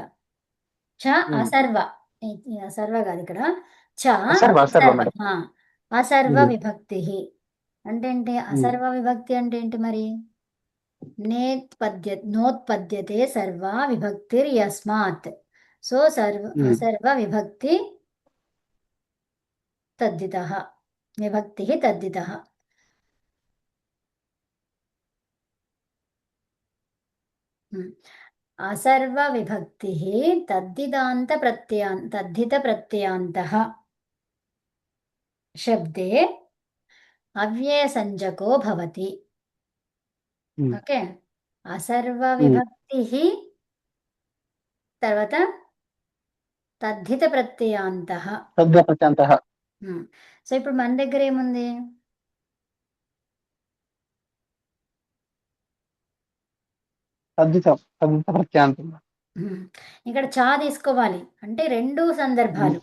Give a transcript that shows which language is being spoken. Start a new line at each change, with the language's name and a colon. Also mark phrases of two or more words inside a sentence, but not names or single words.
Sanskrit: చ అసర్వ,
Telugu: సర్వ కాదు ఇక్కడ,
Sanskrit: చ అసర్వ విభక్తి
Telugu: అంటే ఏంటి?
Sanskrit: అసర్వ విభక్తి
Telugu: అంటే ఏంటి మరి?
Sanskrit: నోత్పద్యతే సర్వ విభక్తిర్యస్మాత్. సో అసర్వ విభక్తి తద్ధితః, విభక్తి తద్ధితః. असर्व विभक्ति तद्धित प्रत्ययान्तः शब्दे अव्यय संज्ञको भवति. ओके, असर्व विभक्ति తర్వాత తద్ధిత ప్రత్యయాంతః.
Telugu: సో ఇప్పుడు మన దగ్గర ఏముంది? ఇక్కడ చా తీసుకోవాలి అంటే రెండు సందర్భాలు.